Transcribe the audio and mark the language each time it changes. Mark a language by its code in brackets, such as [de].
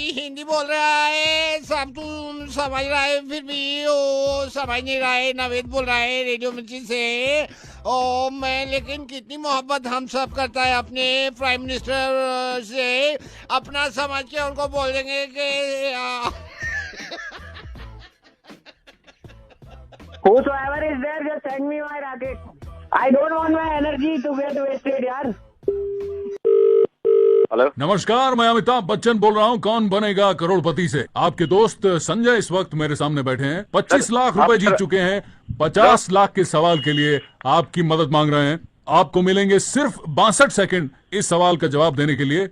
[hi] हिंदी बोल रहा है, सब तू समझ रहा है, फिर भी वो समझ नहीं रहा है. नवेद बोल रहा है रेडियो मिर्ची से. ओ मैं लेकिन कितनी मोहब्बत हम सब करता है अपने प्राइम मिनिस्टर से. अपना समझ के उनको बोल देंगे कि [en] Whosoever is there, just send me my racket. I don't want my energy to get wasted यार. [hi] हेलो, नमस्कार, मैं अमिताभ बच्चन बोल रहा हूँ कौन बनेगा करोड़पति से. आपके दोस्त संजय इस वक्त मेरे सामने बैठे हैं. 25 लाख रुपए जीत चुके हैं. 50 लाख के सवाल के लिए आपकी मदद मांग रहे हैं. आपको मिलेंगे सिर्फ 62 सेकंड इस सवाल का जवाब देने के लिए.